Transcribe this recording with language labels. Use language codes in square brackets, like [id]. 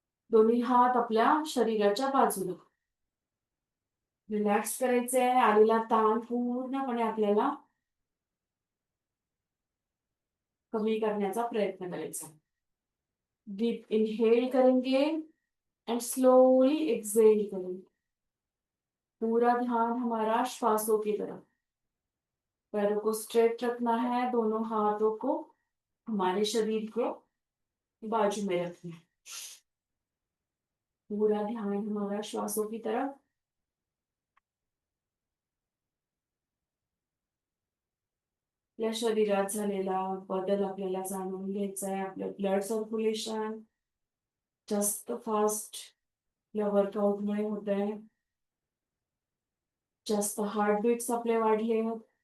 [mr] दोन्ही हात आपल्या शरीराच्या बाजूला. रिलॅक्स करायचंय. आलेला ताण पूर्णपणे आपल्याला कमी करण्याचा प्रयत्न करायचा. डीप इनहेल [hi] करेंगे. [en] and slowly excel [hi] करें। पूरा ध्यान हमारा श्वासों की तरफ। पैरों को स्ट्रेट रखना है, दोनों हाथों को हमारे शरीर के बाजू में रखना है। पूरा ध्यान हमारा श्वासों की तरफ। [mr] आपल्या शरीरात झालेला बदल आपल्याला जाणून घ्यायचा आहे। आपलं ब्लड सर्क्युलेशन जास्त फास्ट या वर्कआउटमुळे होत आहे। जास्त हार्टबीट्स आपले वाढले आहेत।